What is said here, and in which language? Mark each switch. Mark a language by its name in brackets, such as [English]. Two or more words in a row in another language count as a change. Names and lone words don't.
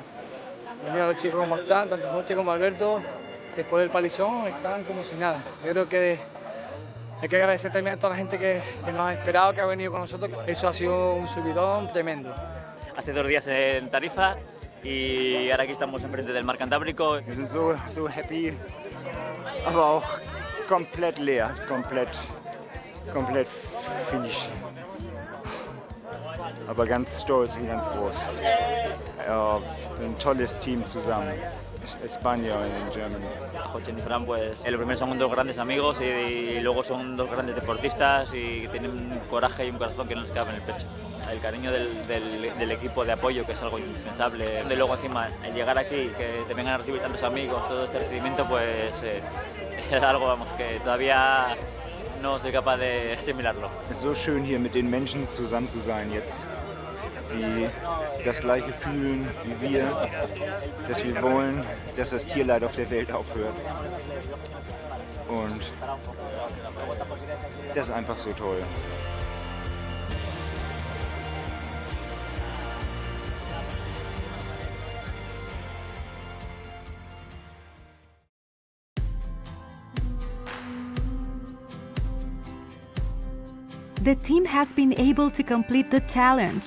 [Spanish] Mira los chicos como están, tanto Jochen como Alberto, después del palizón están como si nada. Yo creo que hay que agradecer también a toda la gente que nos ha esperado, que ha venido con nosotros. Eso ha sido un subidón tremendo. Hace 2 días en Tarifa y ahora aquí estamos enfrente del Mar Cantábrico. [German] Wir sind so happy, aber auch komplett leer, komplett finish. Aber ganz stolz und ganz groß. Ja, ein tolles Team zusammen. [Spanish] España y Germany. Jochen y Fran, pues lo primero son 2 grandes amigos y luego son 2 grandes deportistas y tienen un coraje y un corazón que no les cabe en el pecho. El cariño del equipo de apoyo, que es algo indispensable. Y luego encima, el llegar aquí, que te vengan a recibir tantos amigos, todo este recibimiento, pues es algo, vamos, que todavía no soy capaz de asimilarlo. [German] Es ist so schön hier mit den Menschen zusammen zu sein jetzt, die das Gleiche fühlen wie wir, dass wir wollen, dass das Tierleid auf der Welt aufhört. Und das ist einfach so toll. [English] The team has been able to complete the challenge.